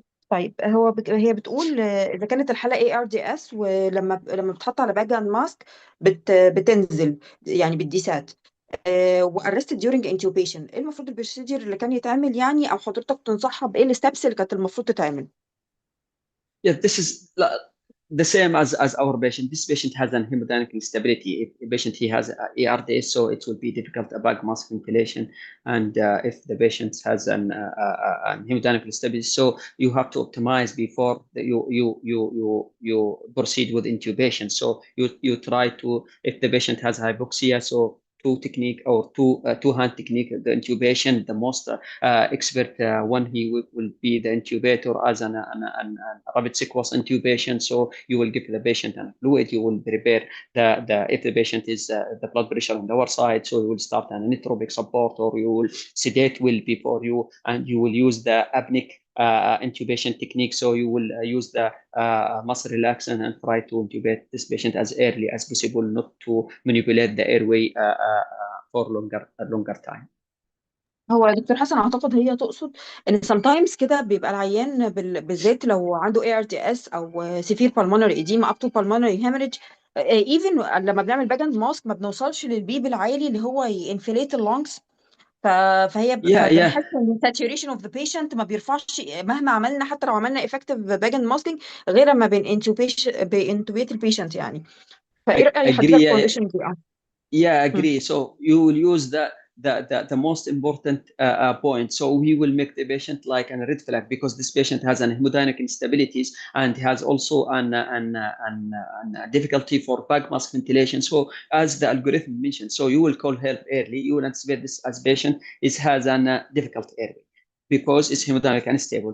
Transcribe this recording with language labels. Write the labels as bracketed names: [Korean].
[Arabic] طيب هي بتقول اذا كانت الحالة ARDS ولما بتحط على باك جراوند ماسك بتنزل يعني بالديسات وارستد [English] during intubation، [Arabic] ايه المفروض البروسيجر اللي كان يتعمل يعني، او حضرتك تنصحها بايه الستبس اللي كانت المفروض تتعمل؟ [English] Yeah, this is the same as our patient. This patient has an hemodynamic instability. If the patient he has ARDS, so it will be difficult about mask ventilation. And if the patient has an hemodynamic instability, so you have to optimize before you proceed with intubation. So you try to, if the patient has hypoxia, so two technique or two hand technique the intubation, the most expert one he will be the intubator as an rapid sequence intubation. So you will give the patient a fluid. You will prepare the if the patient is the blood pressure on the lower side, so you will start an inotropic support, or you will sedate well before you, and you will use the apneic intubation technique. So you will use the muscle relaxant and try to intubate this patient as early as possible, not to manipulate the airway for longer time. [Arabic] هو يا دكتور حسن اعتقد هي تقصد ان [English] sometimes [Arabic] كده بيبقى العيان بالذات لو عنده ARDS او [English] severe pulmonary edema up to pulmonary hemorrhage even [Arabic] لما بنعمل باك اند ماسك ما بنوصلش للبيب العالي اللي هو ينفليت اللونجز. فهي [English] Yeah, yeah. [Arabic] فبنحس ان [English] saturation of the patient [Arabic] ما بيرفعش مهما عملنا، حتى لو عملنا [English] effective [Arabic] باك اند ماسكينج، غير لما بانتوبيت البيشنت يعني. فايه رأي حضرتك [English] Agree. [Arabic] في [English] condition [Arabic] دي؟ [English] Yeah, hmm. agree. So you will use the most important point. So we will make the patient like a red flag because this patient has an hemodynamic instabilities and has also an difficulty for bag mask ventilation. So as the algorithm mentioned, so you will call help early. You will anticipate this as patient has an difficult airway because it's hemodynamic unstable.